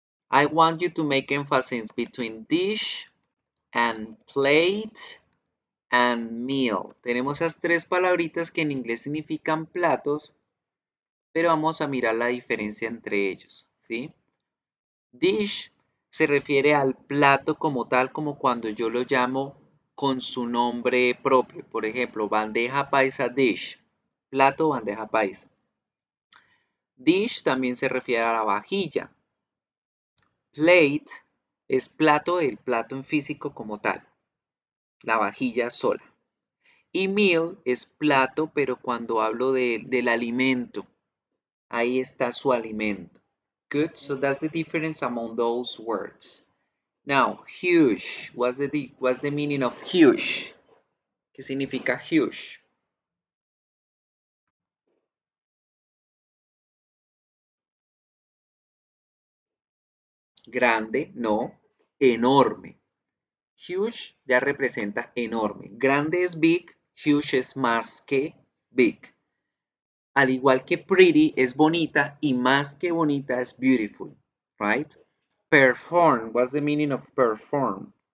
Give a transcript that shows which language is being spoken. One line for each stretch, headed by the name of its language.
English: I want you to make emphasis between dish and plate and meal.
Spanish: Tenemos esas tres palabritas que en inglés significan platos, pero vamos a mirar la diferencia entre ellos, ¿sí? Dish se refiere al plato como tal, como cuando yo lo llamo con su nombre propio. Por ejemplo, bandeja paisa dish, plato bandeja paisa. Dish también se refiere a la vajilla. Plate es plato, el plato en físico como tal, la vajilla sola. Y meal es plato, pero cuando hablo del alimento, ahí está su alimento.
English: Good, so that's the difference among those words. Now, huge, what's the meaning of huge?
Spanish: ¿Qué significa huge? Grande, no, enorme. Huge ya representa enorme. Grande es big, huge es más que big. Al igual que pretty es bonita y más que bonita es beautiful,
English: right? Perform, what's the meaning of perform?